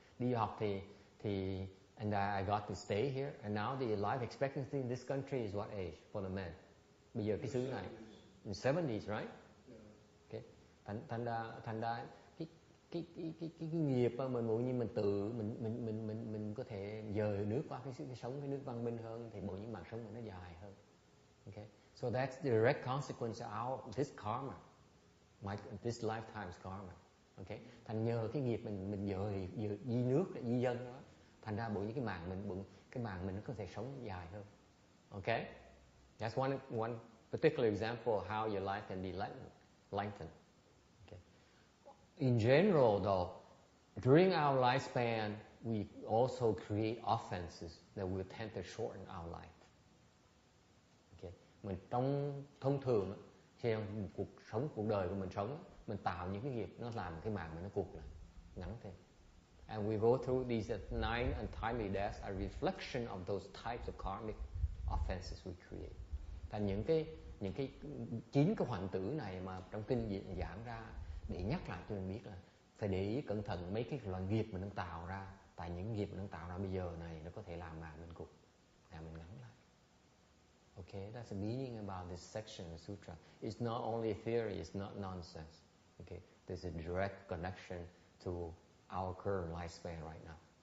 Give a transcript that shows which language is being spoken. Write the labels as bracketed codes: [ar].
[vi] Đi du học thì [en] and I got to stay here, and now the life expectancy in this country is what age for the men? [vi] Bây giờ cái xứ này [en] in 70s, right? Okay. [vi] Thành ra cái nghiệp mà mình tự mình có thể dời nước qua cái sống cái nước văn minh hơn thì bộ những mạng sống mình nó dài hơn. [en] Okay. So that's the direct consequence of this karma, this lifetime's karma. Okay. [vi] Thành nhờ cái nghiệp mình dời di nước di dân đó, thành ra bộ những cái màng mình nó có thể sống dài hơn. [en] Okay. That's one particular example of how your life can be lengthened. Okay. In general, though, during our lifespan, we also create offenses that will tend to shorten our life. Okay. [vi] Mình thông thường trong cuộc đời của mình sống, mình tạo những cái nghiệp nó làm cái màng mình nó cụt lại, ngắn thêm. [en] And we go through these 9 untimely deaths, a reflection of those types of karmic offenses we create. [vi] Thành những cái 9 cái hoạn tử này mà trong kinh giảng ra để nhắc lại cho mình biết là phải để ý cẩn thận mấy cái loại nghiệp mình đang tạo ra. Tại những nghiệp mình đang tạo ra bây giờ này nó có thể làm mà mình cục, làm mình ngắn lại. [en] Okay, that's the meaning about this section of Sutra. It's not only a theory, it's not nonsense. Okay, there's a direct connection to our current lifespan right now.